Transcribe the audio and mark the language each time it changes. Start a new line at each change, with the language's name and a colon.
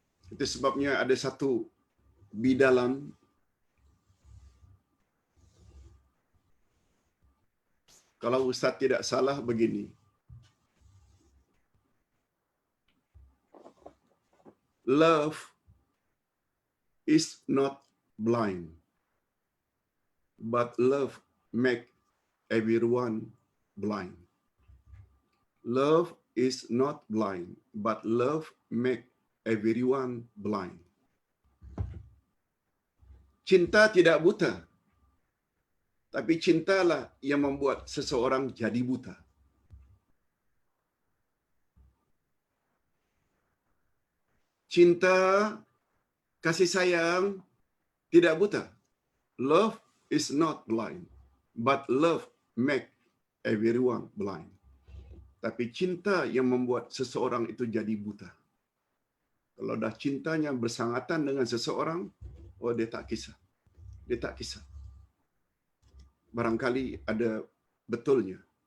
Malay: Itu sebabnya ada satu bidalan, kalau Ustaz tidak salah begini.
English: Love is not blind, but love make everyone blind. Love is not blind, but love make everyone blind.
Malay: Cinta tidak buta, tapi cintalah yang membuat seseorang jadi buta. Cinta, kasih sayang tidak buta.
English: Love is not blind, but love make everyone blind.
Malay: Tapi cinta yang membuat seseorang itu jadi buta. Kalau dah cintanya bersangatan dengan seseorang, oh dia tak kisah. Dia tak kisah. Barangkali ada betulnya.